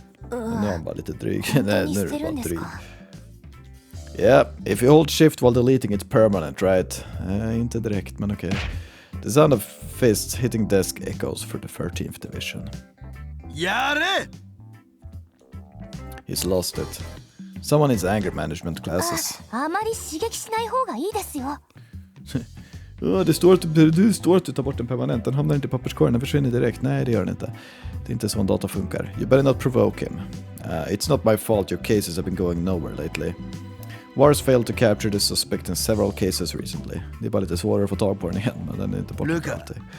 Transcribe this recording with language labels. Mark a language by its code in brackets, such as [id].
[sv] Nu är han bara lite dryg. Nej, nu är det bara dryg. [en] Yeah, if you hold shift while deleting it's permanent, right? [sv] Inte direkt, men okej. [en] The sound of fists hitting desk echoes for the 13th division. He's lost it. Someone needs anger management classes. [ja] あまり刺激しない方がいいですよ。 [sv] Det står att du tar bort den permanent. Den hamnar inte i papperskorgen, den försvinner direkt. Nej, det gör den inte. Det är inte så en dator funkar. [en] You better not provoke him. It's not my fault your cases have been going nowhere lately. Wars failed to capture the suspect in several cases recently. [sv] Det är bara lite svårare att få tag på den igen, men den är inte borta alltid.